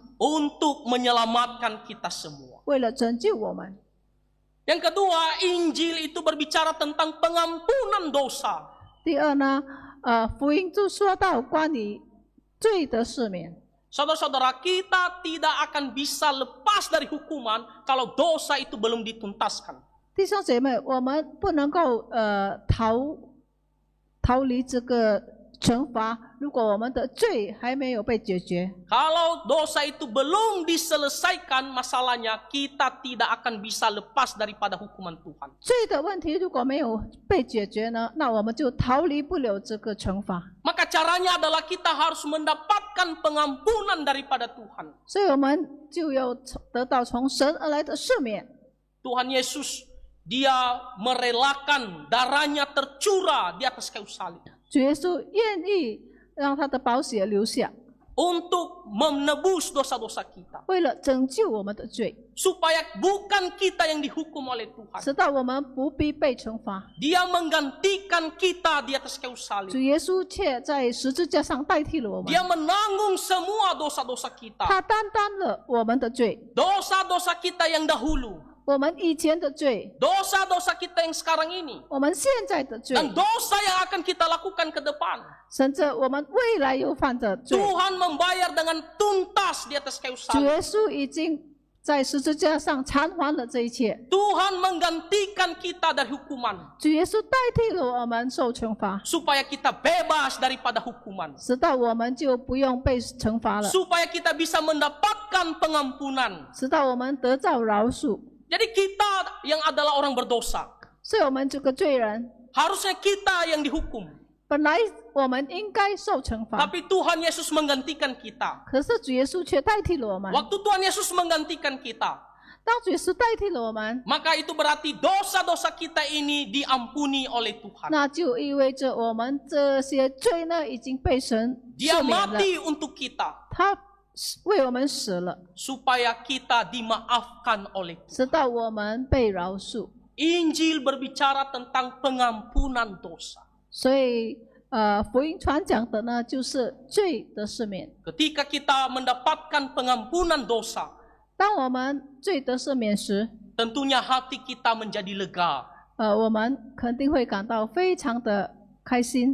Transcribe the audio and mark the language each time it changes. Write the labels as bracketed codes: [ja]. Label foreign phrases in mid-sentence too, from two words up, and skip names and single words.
[id] Untuk menyelamatkan kita semua. [zh] 为了拯救我们。 [id] Yang kedua, Injil itu berbicara tentang pengampunan dosa. [zh] 第二呢，福音就说到关于罪的赦免。 [id] Saudara-saudara, kita tidak akan bisa lepas dari hukuman kalau dosa itu belum dituntaskan. [zh] 弟兄姐妹，我们不能够逃离这个惩罚，如果我们的罪还没有被解决。 [id] Kalau dosa itu belum diselesaikan masalahnya, kita tidak akan bisa lepas daripada hukuman Tuhan. [zh] 罪的问题如果没有被解决呢，那我们就逃离不了这个惩罚。 [id] Maka caranya adalah kita harus mendapatkan pengampunan daripada Tuhan. [zh] 所以我们就要得到从神而来的赦免。 [id] Tuhan Yesus Dia merelakan darahnya tercurah di atas kayu salib [zh] 主耶稣愿意让他的宝血流下， [id] untuk menebus dosa-dosa kita. [zh] 为了拯救我们的罪， [id] Supaya bukan kita yang dihukum oleh Tuhan. [zh] 使到我们不必被惩罚。 [id] Dia menggantikan kita di atas kayu [zh] 主 [id] salib. [zh] 耶稣却在十字架上代替了我们， [id] Dia menanggung semua dosa-dosa kita. [zh] 他担当了我们的罪， [id] Dosa-dosa kita yang dahulu. [zh] 我们以前的罪， [id] Dosa-dosa kita yang sekarang ini. [zh] 我们现在的罪， [id] Dan dosa yang akan kita lakukan ke depan. [zh] 甚至我们未来有犯的罪， [id] Tuhan membayar dengan tuntas di atas kayu [zh] 主 [id] salib. [zh] 耶稣已经在十字架上偿还了这一切。 [id] Tuhan menggantikan kita dari hukuman. [zh] 主耶稣代替了我们受惩罚， [id] Supaya kita bebas daripada hukuman. [zh] 使到我们就不用被惩罚了， [id] Supaya kita bisa mendapatkan pengampunan. [zh] 使到我们得到饶恕。 [id] Jadi kita yang adalah orang berdosa. [zh] 所以我们这个罪人， [id] Harusnya kita yang dihukum. [zh] 本来我们应该受惩罚， [id] Tapi Tuhan Yesus menggantikan kita. [zh] 可是主耶稣却代替了我们。 [id] Waktu Tuhan Yesus menggantikan kita, [zh] 当主耶稣代替了我们， [id] maka itu berarti dosa-dosa kita ini diampuni oleh Tuhan. [zh] 那就意味着我们这些罪呢已经被神 [id] Dia [zh] 赦免了， [id] mati untuk kita [zh] 他为我们死了， [id] supaya kita dimaafkan oleh Tuhan. [zh] 直到我们被饶恕。 [id] Injil berbicara tentang pengampunan dosa. [zh] 所以，福音传讲的呢，就是罪的赦免。 [id] Ketika kita mendapatkan pengampunan dosa, [zh] 当我们罪得赦免时， [id] tentunya hati kita menjadi lega. [zh] 我们肯定会感到非常的开心。